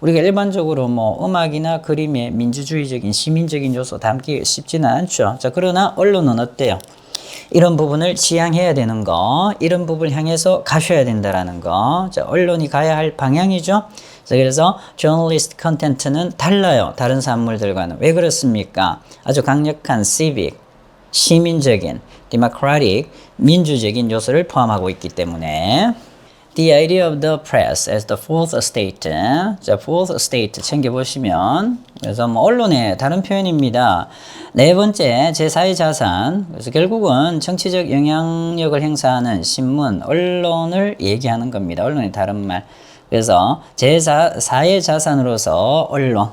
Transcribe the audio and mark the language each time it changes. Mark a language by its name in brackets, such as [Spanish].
[Korean] 우리가 일반적으로 뭐 음악이나 그림에 민주주의적인, 시민적인 요소 담기 쉽지는 않죠. 자, 그러나 언론은 어때요? 이런 부분을 지향해야 되는 거, 이런 부분을 향해서 가셔야 된다라는 거. 자, 언론이 가야 할 방향이죠. 자, 그래서 [English] journalist content [Korean] 는 달라요. 다른 산물들과는. 왜 그렇습니까? 아주 강력한 civic, 시민적인, democratic, 민주적인 요소를 포함하고 있기 때문에 [English] The idea of the press as the fourth estate. [Korean] 자, fourth estate 챙겨보시면, 그래서 뭐 언론의 다른 표현입니다. 네 번째, 제4의 자산. 그래서 결국은 정치적 영향력을 행사하는 신문, 언론을 얘기하는 겁니다. 언론의 다른 말. 그래서 제4의 자산으로서 언론.